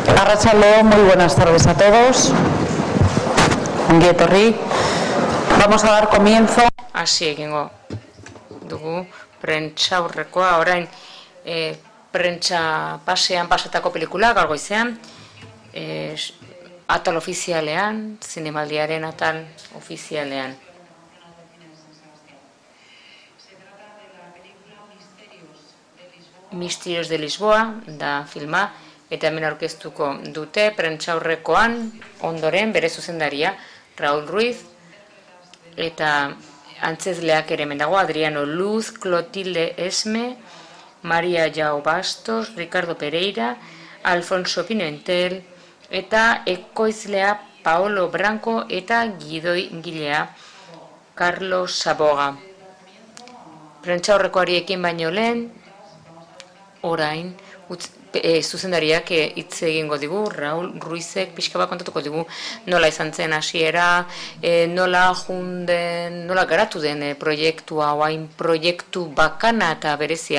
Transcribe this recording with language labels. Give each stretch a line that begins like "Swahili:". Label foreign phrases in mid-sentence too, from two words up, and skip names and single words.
Basque: Arratsaldeon,
Spanish: muy buenas tardes a todos.
Basque: Ongi etorri.
Spanish: Vamos a dar comienzo.
Basque: Hasi egingo dugu prentsaurrekoa orain prentsa pasean pasatako pelikulak gaur goizean atal ofizialean, zinemaldiaren atal ofizialean. Misterios de Lisboa da filma, eta hemen aurkeztuko dute prentsaurrekoan ondoren bere zuzendaria Raúl Ruiz, eta antzezleak ere hemen dago, Adriano Luz, Clotilde Esme, Maria João Bastos, Ricardo Pereira, Alfonso Pimentel, eta ekoizlea Paolo Branco eta gidoigilea Carlos Saboga. Prentsaurrekoari ekin baino lehen, orain, zuzendariak hitz egingo digu, Raúl Ruizek pixka bat kontatuko digu nola izan zen hasiera, nola garatu den proiektua, oain proiektu bakana eta berezia.